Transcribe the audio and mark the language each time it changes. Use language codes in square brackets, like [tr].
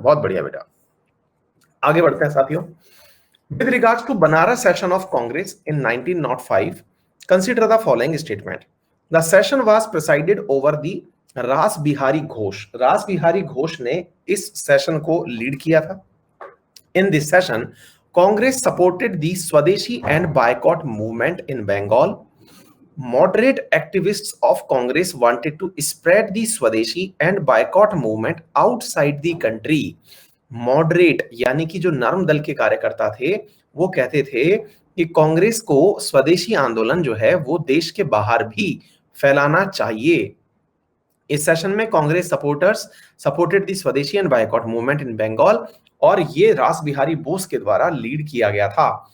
[hi] बहुत बढ़िया बेटा, आगे बढ़ते हैं साथियों। [en] With regards to Banaras session of Congress in 1905, consider the following statement. The session was presided over the Ras Bihari Ghosh. [hi] रास बिहारी घोष ने इस सेशन को लीड किया था। [en] In this session, Congress supported the Swadeshi and boycott movement in Bengal. Moderate activists of Congress wanted to spread the Swadeshi and boycott movement outside the country. [hi] Moderate यानी कि जो नरम दल के कार्यकर्ता थे वो कहते थे कि कांग्रेस को स्वदेशी आंदोलन जो है वो देश के बाहर भी फैलाना चाहिए। इस सेशन में [en] Congress supporters supported the swadeshi and boycott movement in Bengal, [hi] और ये रास बिहारी बोस के द्वारा लीड किया गया था।